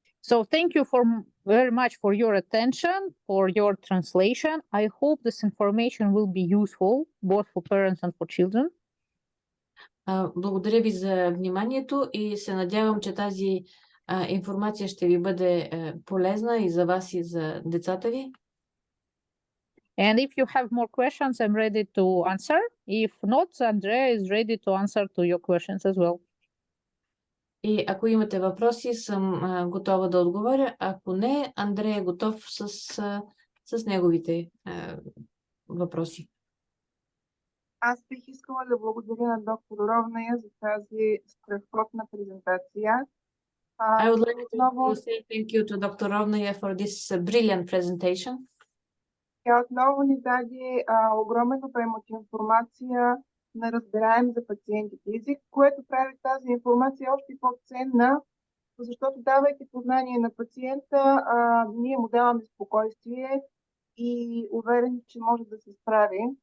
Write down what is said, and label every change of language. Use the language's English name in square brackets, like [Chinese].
[English] So thank you very much for your attention, for your translation. I hope this information will be useful both for parents and for children. [Bulgarian] Благодаря ви за вниманието и се надявам, че тази информация ще ви бъде полезна и за вас, и за децата ви. [English] And if you have more questions, I'm ready to answer. If not, Andrea is ready to answer to your questions as well. [Bulgarian] И ако имате въпроси, съм готова да отговоря. Ако не, Андрей е готов с неговите въпроси. Аз бих искала да благодаря на доктор Ровная за тази страхотна презентация. [English] I would like to say thank you to Dr. Rovnaya for this brilliant presentation. [Bulgarian] Тя отново ни даде огромен обем от информация на разбираем за пациентите език, което прави тази информация още по-ценна, защото давайки познание на пациента, ние му даваме спокойствие и уверен, че може да се справи.